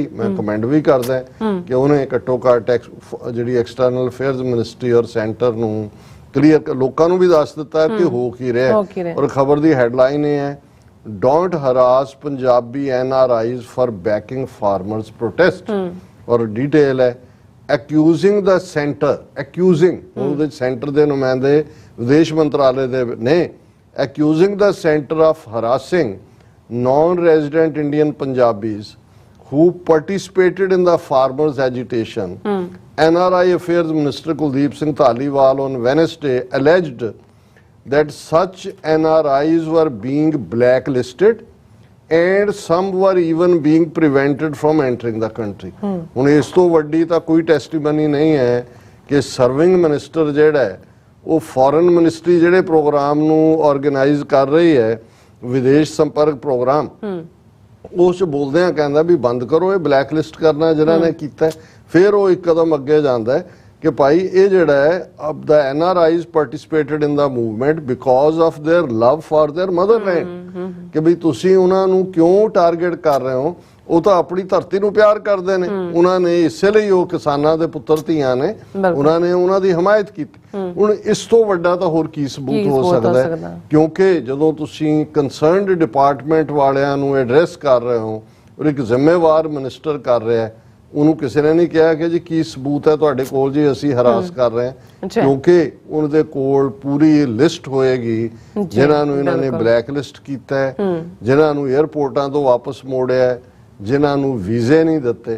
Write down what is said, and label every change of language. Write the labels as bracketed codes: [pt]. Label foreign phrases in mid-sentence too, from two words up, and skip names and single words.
[pa] ਮੈਂ ਕਮੈਂਟ ਵੀ ਕਰਦਾ ਕਿ ਉਹਨੇ ਘੱਟੋ ਘੱਟ ਜਿਹੜੀ [en] external affairs ministry [pa] ਔਰ ਸੈਂਟਰ ਨੂੰ ਕਲੀਅਰ ਲੋਕਾਂ ਨੂੰ ਵੀ ਦੱਸ ਦਿੱਤਾ ਕਿ ਹੋ ਕੀ ਰਿਹਾ। ਔਰ ਖਬਰ ਦੀ ਹੈਡਲਾਈਨ ਇਹ ਹੈ, [en] don't harass Punjabi NRIs for backing farmers protest. [pa] ਔਰ ਡਿਟੇਲ ਹੈ, [en] accusing the center, accusing [pa] ਉਹਦੇ ਸੈਂਟਰ ਦੇ ਨੁਮਾਇੰਦੇ ਵਿਦੇਸ਼ ਮੰਤਰਾਲੇ ਦੇ ਨੇ, [en] accusing the center of harassing non-resident Indian Punjabis who participated in the farmers agitation. NRI Affairs Minister Kuldeep Singh Dhaliwal on Wednesday alleged that such NRIs were being blacklisted and some were even being prevented from entering the country. [pa] ਹੁਣ ਇਸ ਤੋਂ ਵੱਡੀ ਤਾਂ ਕੋਈ ਟੈਸਟੀਮਨੀ ਨਹੀਂ ਹੈ ਕਿ [en] serving minister [pa] ਜਿਹੜਾ ਹੈ ਉਹ [en] foreign ministry [pa] ਜਿਹੜੇ ਪ੍ਰੋਗਰਾਮ ਨੂੰ ਆਰਗੇਨਾਈਜ਼ ਕਰ ਰਹੀ ਹੈ, ਵਿਦੇਸ਼ ਸੰਪਰਕ ਪ੍ਰੋਗਰਾਮ, ਉਸ 'ਚ ਬੋਲਦੇ ਆ ਕਹਿੰਦਾ ਵੀ ਬੰਦ ਕਰੋ ਇਹ [en] black list [pa] ਕਰਨਾ ਜਿਹਨਾਂ ਨੇ ਕੀਤਾ। ਫਿਰ ਉਹ ਇੱਕ ਕਦਮ ਅੱਗੇ ਜਾਂਦਾ ਹੈ ਕਿ ਭਾਈ ਇਹ ਜਿਹੜਾ ਹੈ [en] the NRIs participated in the movement because of their love for their motherland। [pa] ਕਿ ਵੀ ਤੁਸੀਂ ਉਹਨਾਂ ਨੂੰ ਕਿਉਂ ਟਾਰਗੇਟ ਕਰ ਰਹੇ ਹੋ, ਉਹ ਤਾਂ ਆਪਣੀ ਧਰਤੀ ਨੂੰ ਪਿਆਰ ਕਰਦੇ ਨੇ, ਉਹਨਾਂ ਨੇ ਇਸੇ ਲਈ ਉਹ ਕਿਸਾਨਾਂ ਦੇ ਪੁੱਤਰ ਧੀਆਂ ਨੇ, ਉਹਨਾਂ ਨੇ ਉਹਨਾਂ ਦੀ ਹਮਾਇਤ ਕੀਤੀ। ਹੁਣ ਇਸ ਤੋਂ ਵੱਡਾ ਤਾਂ ਹੋਰ ਕੀ ਸਬੂਤ ਹੋ ਸਕਦਾ ਹੈ? ਕਿਉਂਕਿ ਜਦੋਂ ਤੁਸੀਂ [en] concerned department [pa] ਵਾਲਿਆਂ ਨੂੰ ਐਡਰੈਸ ਕਰ ਰਹੇ ਹੋ ਔਰ ਇੱਕ ਜ਼ਿੰਮੇਵਾਰ ਮਿਨਿਸਟਰ ਕਰ ਰਿਹਾ ਹੈ, ਉਹਨੂੰ ਕਿਸੇ ਨੇ ਨਹੀਂ ਕਿਹਾ ਕਿ ਜੀ ਕੀ ਸਬੂਤ ਹੈ ਤੁਹਾਡੇ ਕੋਲ ਜੀ ਅਸੀਂ ਹਰਾਸ ਕਰ ਰਹੇ ਹਾਂ, ਕਿਉਂਕਿ ਉਹਨਾਂ ਦੇ ਕੋਲ ਪੂਰੀ ਲਿਸਟ ਹੋਏਗੀ ਜਿਨ੍ਹਾਂ ਨੂੰ ਇਹਨਾਂ ਨੇ [en] black list [pa] ਕੀਤਾ ਹੈ, ਜਿਨ੍ਹਾਂ ਨੂੰ 에ਅਰਪੋਰਟਾਂ ਤੋਂ ਵਾਪਸ ਮੋੜਿਆ, ਜਿਨ੍ਹਾਂ ਨੂੰ ਵੀਜ਼ੇ ਨਹੀਂ ਦਿੱਤੇ।